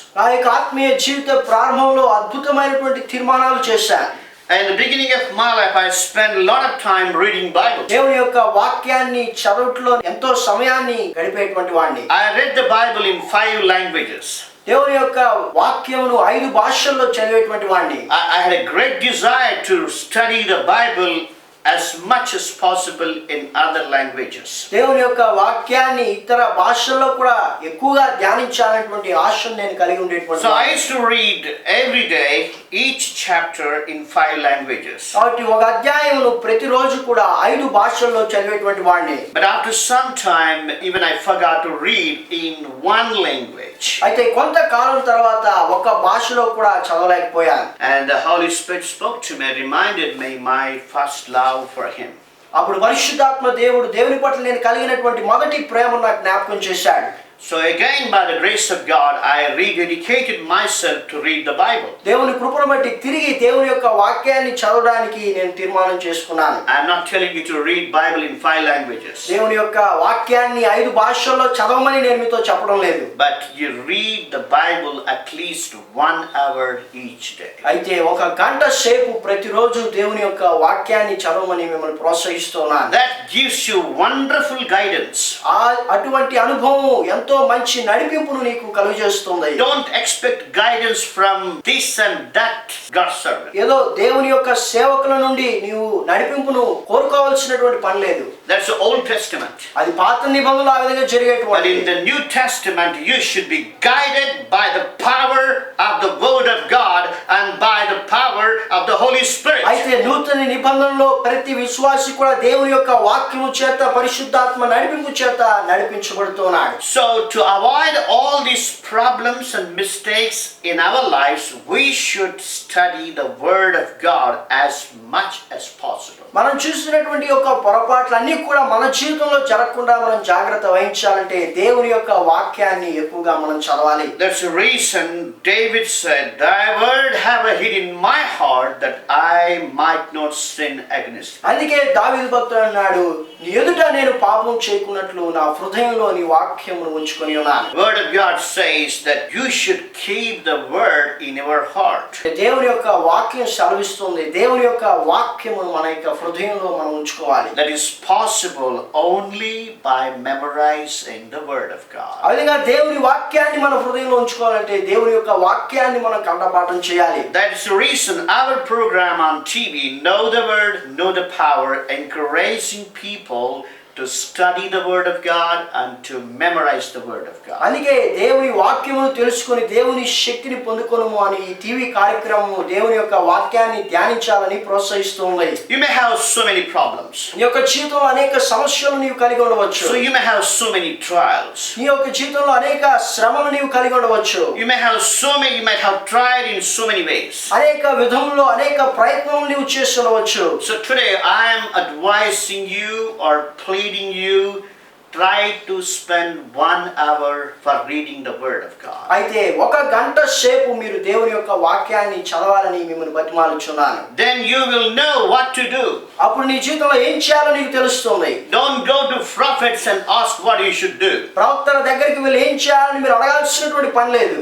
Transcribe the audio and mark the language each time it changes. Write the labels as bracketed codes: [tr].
[te] నా యొక్క ఆత్మీయ జీవిత ప్రారంభంలో అద్భుతమైనటువంటి తీర్మానాలు చేశాను. [en] In the beginning of my life I spent a lot of time reading Bible. [te] దేవుని యొక్క వాక్యాన్ని చదవటంలో ఎంతో సమయాన్ని గడిపేటువంటి వాడిని. [en] I read the Bible in 5 languages. [te] దేవుని యొక్క వాక్యమును 5 భాషల్లో చదివేటువంటి వాడిని. [en] I had a great desire to study the Bible as much as possible in other languages. [te] దేవుని యొక్క వాక్యాన్ని ఇతర భాషల్లో కూడా ఎక్కువగా ధ్యానించాలనేటువంటి ఆశను నేను కలిగి ఉండేటువంటి. [en] So I used to read every day each chapter in 5 languages. [te] కాబట్టి ఒక అధ్యాయమును ప్రతిరోజు కూడా 5 భాషల్లో చదివేటువంటి వాడిని. [en] But after some time even I forgot to read in one language. [te] అయితే కొంతకాలం తర్వాత ఒక భాషలో కూడా చదవలేకపోయాను. [en] And the Holy Spirit spoke to me, reminded me my first love for him. [te] అప్పుడు పరిశుద్ధాత్మ దేవుని పట్ల నేను కలిగినటువంటి మొదటి ప్రేమను నాకు జ్ఞాపకం చేశాడు. [en] So again, by the grace of God, I rededicated myself to read the Bible. [te] దేవుని కృపను బట్టి తిరిగి దేవుని యొక్క వాక్యాన్ని చదవడానికి నేను తీర్మానం చేసుకున్నాను. [en] I am not telling you to read Bible in 5 languages. [te] దేవుని యొక్క వాక్యాన్ని 5 భాషల్లో చదవమని నేను మీతో చెప్పడం లేదు. [en] But you read the Bible at least 1 hour each day. [te] అయితే 1 గంట సేపు ప్రతిరోజు దేవుని యొక్క వాక్యాన్ని చదవమని మిమ్మల్ని ప్రోత్సహిస్తున్నాను. [en] That gives you wonderful guidance. [te] అటువంటి అనుభవం ఎంతో మంచి నడిపింపును నీకు కలుగజేస్తుంది. [en] Don't expect guidance from this and that God's servant. [te] ఏదో దేవుని యొక్క సేవకుల నుండి నీవు నడిపింపును కోరుకోవాల్సినటువంటి పని లేదు. [en] That's the Old Testament. [te] అది పాత నిబంధనలో ఆ విధంగా [en] But [te] జరిగేటువంటి. [en] in the New Testament you should be guided by the power of the Word of God and by the power of the Holy Spirit. [te] అయితే నూతన నిబంధనలో ప్రతి విశ్వాసి కూడా దేవుని యొక్క వాక్యము చేత పరిశుద్ధాత్మ నడిపింపు చేత నడిపించబడుతున్నాడు. [en] So to avoid all these problems and mistakes in our lives, we should study the Word of God as much as possible. [te] మనం చూసినటువంటి యొక్క పొరపాట్లన్నీ కూడా మన జీవితంలో జరగకుండా మనం జాగ్రత్త వహించాలంటే దేవుని యొక్క వాక్యాన్ని ఎక్కువగా మనం చదవాలి. [en] That's the reason David said, "Thy word have I hid in my heart that I might not sin against thee." [te] అందుకే దావీదు భక్తుడు అన్నాడు, నీ ఎదుట నేను పాపం చేయకున్నట్లు నా హృదయంలో నీ వాక్యమును ఉంచుకొని ఉన్నాను. [en] Word of God says that you should keep the word in your heart. [te] దేవుని యొక్క వాక్యం సెలవిస్తుంది, దేవుని యొక్క వాక్యమును మన యొక్క హృదయంలో మనం ఉంచుకోవాలి. [en] That is possible only by memorizing the Word of God. [te] అదేవిధంగా దేవుని వాక్యాన్ని మన హృదయంలో ఉంచుకోవాలంటే దేవుని యొక్క వాక్యాన్ని మనం కంఠపాఠం చేయాలి. [en] That is the reason our program on TV, Know the Word, Know the Power, encouraging people to study the Word of God and to memorize the Word of God. [te] అందుకే దేవుని వాక్యమును తెలుసుకొని దేవుని శక్తిని పొందుకొనుము అని ఈ టీవీ కార్యక్రమము దేవుని యొక్క వాక్యాన్ని ధ్యానించాలని ప్రోత్సహిస్తుంది. [en] You may have so many problems. [te] నీ యొక్క జీవితంలో అనేక సమస్యలు నీవు కలిగి ఉండవచ్చు. [en] So you may have so many trials. [te] నీ యొక్క జీవితంలో అనేక శ్రమలు నీవు కలిగి ఉండవచ్చు. [en] You might have tried in so many ways. [te] అనేక విధముల్లో అనేక ప్రయత్నాలు నీవు చేసి ఉండవచ్చు. [en] So today I am advising you or pleading you, try to spend 1 hour for reading the Word of God. [te] అయితే 1 గంట సేపు మీరు దేవుని యొక్క వాక్యాన్ని చదవాలని మిమ్మల్ని బతిమాలుచున్నాను. [en] Then you will know what to do. [te] అప్పుడు నీ జీవితంలో ఏం చేయాలో నీకు తెలుస్తుంది. [en] Don't go to prophets and ask what you should do. [te] ప్రవక్తల దగ్గరికి వెళ్ళి ఏం చేయాలని మీరు అడగాల్సినటువంటి పని లేదు.